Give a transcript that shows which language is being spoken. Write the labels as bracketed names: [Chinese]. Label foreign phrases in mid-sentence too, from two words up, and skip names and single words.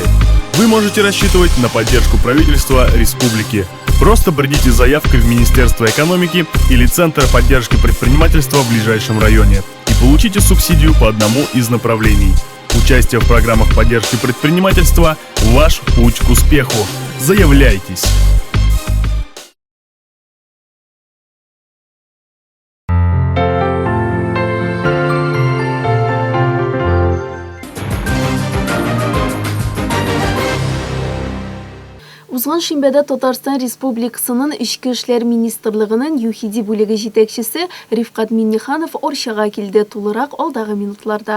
[Russian] Вы можете рассчитывать на поддержку правительства республики. Просто придите с заявкой в Министерство экономики или Центр поддержки предпринимательства в ближайшем районе и получите субсидию по одному из направлений. Участие в программах поддержки предпринимательства – ваш путь к успеху. Заявляйтесь! [Tatar] Узган шимбәдә Татарстан Республикасының Ичке эшләр министрлыгының ЮХИДИ бүлеге җитәкчесе Рифкат Минниханов Орчага килде, тулырак алдагы минутларда.